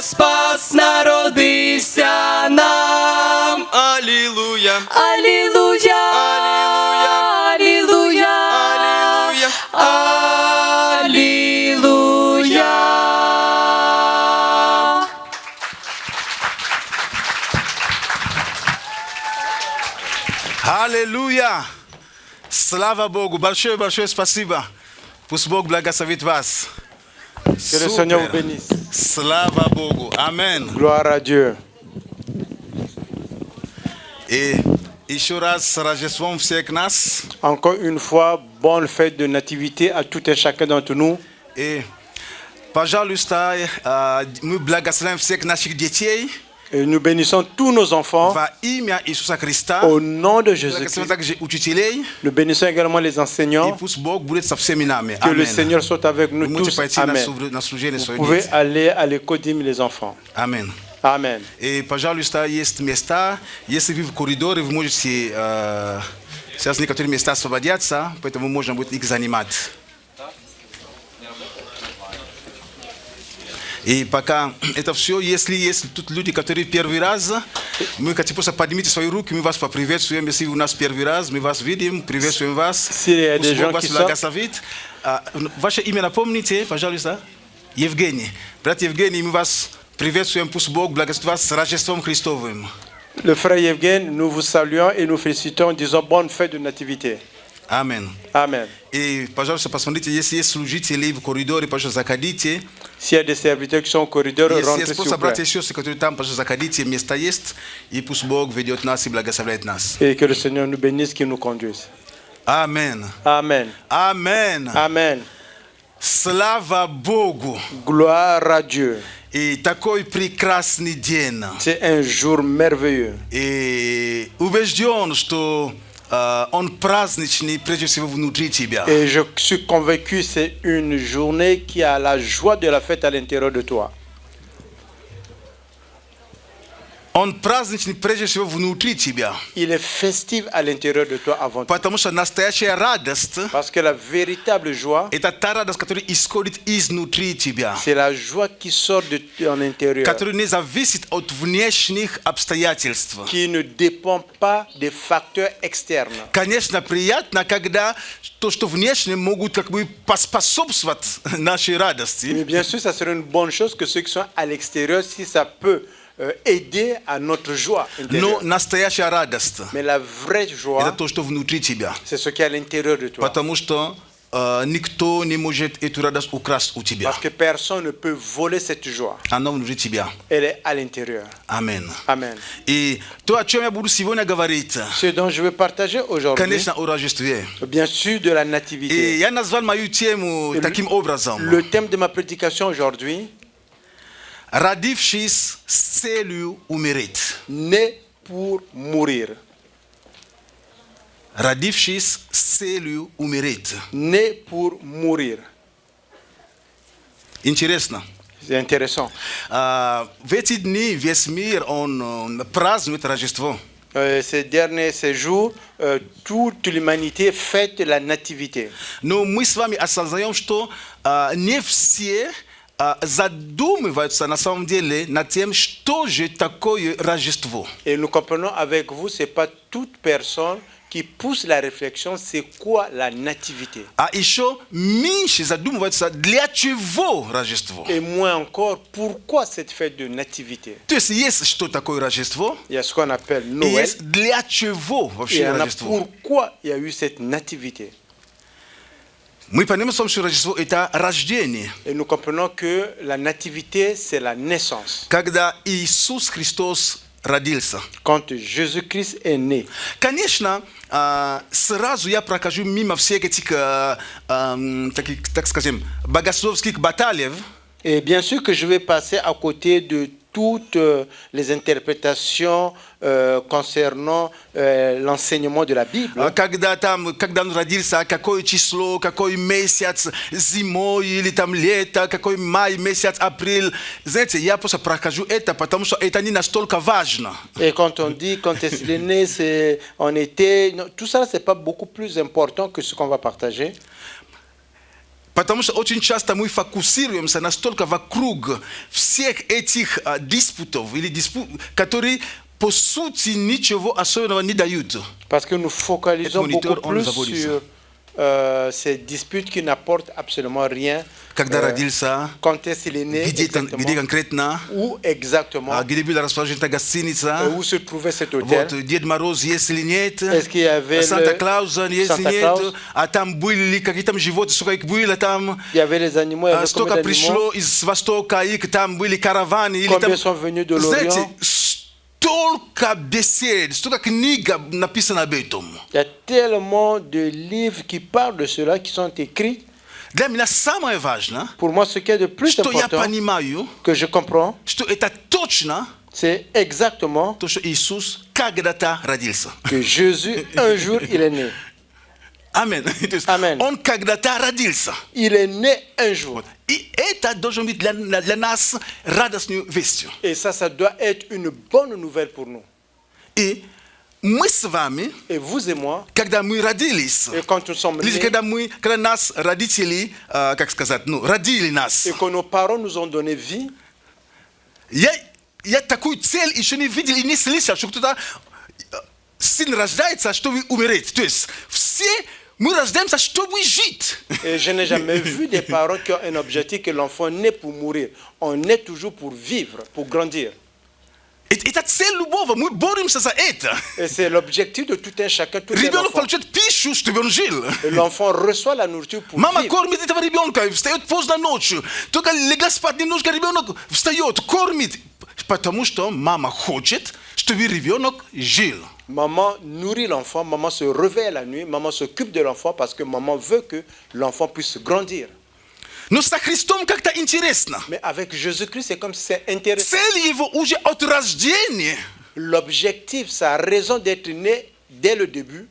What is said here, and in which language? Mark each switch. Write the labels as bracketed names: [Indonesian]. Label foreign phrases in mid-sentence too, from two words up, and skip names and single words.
[Ukrainian] Спас народився нам. Алілуя. Алілуя, Алілуя. алілуя, Алілуя. алілуя. [Russian] Аллилуйя! Слава Богу! Большое спасибо. Пусть Бог благословит вас. [French] Que le Seigneur vous bénisse. [Russian] Слава Богу. Амен. [French] Gloire à Dieu. [Russian] И еще раз с Рождеством всех нас. [French] Encore une fois, bonne fête de nativité à tout et chacun d'entre nous. [Russian] И, пожалуйста, мы благословим всех наших детей [French] Et nous bénissons tous nos enfants [Russian] во имя Иисуса Христа. [French] au nom de [Russian] Благословим [French] Jésus-Christ. [Russian] также учителей. [French] Nous bénissons également les [Russian] И [French] enseignants. [Russian] пусть Бог будет со всеми нами. [French] Que le [Russian] Амен. [French] Seigneur soit avec nous [Russian] Вы можете [French] tous. [Russian] пойти [French] Amen. [Russian] на служение [French] Vous [Russian] своей [French] pouvez [Russian] дети. [French] aller à l'école d'hymne, les enfants. [Russian] Амен. [French] Amen. [Russian] И, пожалуйста, есть места. Если вы в коридоре, вы можете... сейчас некоторые места освободятся, поэтому можно будет их занимать. И пока это все, если есть тут люди, которые первый раз, мы хотим просто поднимите свои руки, мы вас поприветствуем. Если вы у нас первый раз, мы вас видим, приветствуем вас. [French] S'il y a des [Russian] Пусть [French] gens [Russian] Бог вас [French] qui sont... [Russian] благословит. Ваше имя напомните, пожалуйста. Евгений. Брат Евгений, мы вас приветствуем. Пусть Бог благословит вас с Рождеством Христовым. [French] Le frère Yevgen, nous vous saluons et nous félicitons, disons bonne fête de nativité. Amen. Amen. [Russian] И, пожалуйста, посмотрите, если есть служители в коридоре, пожалуйста, заходите. [French] S'il y a des serviteurs qui sont au corridor, [Russian] Если [French] rentrez [Russian] есть [French] s'il [Russian] просто [French] vous [Russian] братья и [French] plaît. [Russian] сестры, которые там, пожалуйста, заходите, место есть. И пусть Бог ведет нас и благословляет нас. [French] Et que le Seigneur nous bénisse, qu'il nous conduise. Amen. Amen. Amen. Amen. [Russian] Слава Богу. [French] Gloire à Dieu. [Russian] И такой прекрасный день. [French] C'est un jour merveilleux. [Russian] И убежден, что он праздничный прежде всего внутри тебя. [French] Et je suis convaincu que c'est une journée qui a la joie de la fête à l'intérieur de toi. [Russian] Он праздничный прежде всего внутри тебя. [French] Il est festif à l'intérieur de toi avant tout. [Russian] Потому что настоящая радость [French] Parce que la véritable joie, [Russian] это та радость, которая исходит изнутри тебя. [French] c'est la joie qui sort de ton intérieur, [Russian] Которая не зависит от внешних обстоятельств. [French] qui ne dépend pas des facteurs externes. [Russian] Конечно, приятно, когда то, что внешне могут как бы поспособствовать нашей [French] Mais [Russian] радости. [French] bien sûr, ça serait une bonne chose que ceux qui sont à l'extérieur, si ça peut aider à notre joie [Russian] Но [French] intérieure. [Russian] настоящая радость [French] Mais la vraie [Russian] это [French] joie, [Russian] то, что внутри тебя. [French] c'est ce qui est à l'intérieur de toi. [Russian] Потому что никто не может эту радость украсть у тебя. [French] Parce que personne ne peut voler cette joie. [Russian] Она внутри тебя. [French] Elle est à l'intérieur. [Russian] Амин. [French] Amen. [Russian] И то, о чем я буду сегодня говорить, [French] Ce dont je veux partager aujourd'hui, [Russian] конечно, о Рождестве. [French] bien sûr, de la [Russian] И [French] nativité. [Russian] я назвал мою тему таким образом. [French] Le thème de ma prédication aujourd'hui, [Russian] Родившись с целью умереть. [French] né pour mourir. [Russian] Родившись с целью умереть. [French] Né pour mourir. [Russian] Интересно. [French] C'est intéressant. [Russian] В эти дни весь мир, он празднует Рождество. [French] Ces jours, toute l'humanité fête la nativité. [Russian] Но мы с вами осознаем, что не все задумываются на самом деле над тем, что же такое Рождество. [French] Et nous comprenons avec vous, ce n'est pas toute personne qui pousse la réflexion, c'est quoi la nativité. [Russian] А еще меньше задумываются, для чего Рождество. [French] Et moins encore, pourquoi cette fête de nativité. [Russian] То есть что такое Рождество, [French] Il y a ce qu'on appelle [Russian] и [French] Noël, [Russian] есть для чего [French] et il [Russian] вообще [French] y en a [Russian] Рождество. [French] pourquoi il y a eu cette nativité. [Russian] Мы понимаем, что Рождество это рождение, [French] Et nous comprenons que la nativité, c'est la naissance. [Russian] когда Иисус Христос родился. [French] Quand Jésus-Christ est né. [Russian] Конечно, сразу я прохожу мимо всех этих, таких, так скажем, богословских баталий. [French] Et bien sûr que je vais passer à côté de toutes les interprétations concernant l'enseignement de la Bible. [Russian] Когда он родился, какое число, какой месяц, зимой или там лето, какой май, месяц, апрель. Знаете, я просто прохожу это, потому что это не настолько важно. [French] Et quand on dit quand est-ce qu'il est né, c'est en été, non, tout ça, c'est pas beaucoup plus important que ce qu'on va partager. [Russian] Потому что очень часто мы фокусируемся настолько вокруг всех этих диспутов, или которые по сути ничего особенного не дают. [French] Parce que nous focalisons [Russian] Этот [French] beaucoup [Russian] монитор, он [French] plus [Russian] заводится. [French] sur ces disputes qui n'apportent absolument rien. [Russian] Когда родился, [French] Quand est-ce qu'il est né, [Russian] где [French] exactement, [Russian] конкретно, [French] où exactement, [Russian] где была расположена эта гостиница, [French] où se trouvait cet hôtel. [Russian] вот, Дед Мороз есть или нет, [French] Est-ce qu'il y avait [Russian] Санта-Клаус есть или [French] Santa [Russian] нет, [French] Claus? [Russian] а там были какие там животные, сколько их было там, [French] Il y avait les animaux, il y avait combien [Russian] столько [French] d'animaux, [Russian] пришло из Востока, и там были караваны, или [French] combien [Russian] там, [French] sont venus de [Russian] знаете, [French] l'Orient. [Russian] столько бесед, столько книг написано об этом. [French] Il y a tellement de livres qui parlent de cela, qui sont écrits. [Russian] Для меня самое важное, [French] Pour moi, ce qui est de plus [Russian] что я [French] important, [Russian] понимаю, [French] que je comprends, [Russian] что это точно [French] c'est exactement [Russian] то, что Иисус когда-то родился. [French] que Jésus, un jour, il est né. [Russian] Аминь. То есть [French] Amen. [Russian] Он когда-то родился. [French] Il est né un jour. [Russian] И это должно быть для нас радостной вестью. [French] Et ça doit être une bonne nouvelle pour nous. [Russian] И мы с вами, [French] Et vous et moi, [Russian] когда мы родились, [French] et quand nous sommes [Russian] или [French] nés, [Russian] когда нас родители, как сказать, родили нас, [French] et que nos parents nous ont donné vie, [Russian] я такую цель еще не видел и не слышал, что кто-то сын рождается, чтобы умереть. То есть все мы рождаемся, чтобы жить. [French] et je n'ai jamais vu des parents qui ont un objectif que l'enfant naît pour mourir. On naît toujours pour vivre, pour grandir. [Russian] Это цель любого, мы боремся за это. [French] Et c'est l'objectif de tout un chacun, tout un [Russian] Ребенок [French] enfant. [Russian] получает пищу, чтобы он жил. [French] Et l'enfant reçoit la nourriture pour [Russian] Мама [French] vivre. [Russian] кормит этого ребенка, встает поздно ночью. Только легла спать немножко, ребенок встает, кормит. Потому что мама хочет, чтобы ребенок жил. [French] Maman nourrit l'enfant, maman se réveille la nuit, maman s'occupe de l'enfant parce que maman veut que l'enfant puisse grandir. [Russian] Но со Христом как-то интересно. [French] Mais avec Jésus-Christ, c'est comme si c'est intéressant. [Russian] Цель его уже от рождения. [French] L'objectif, sa raison d'être né dès le début,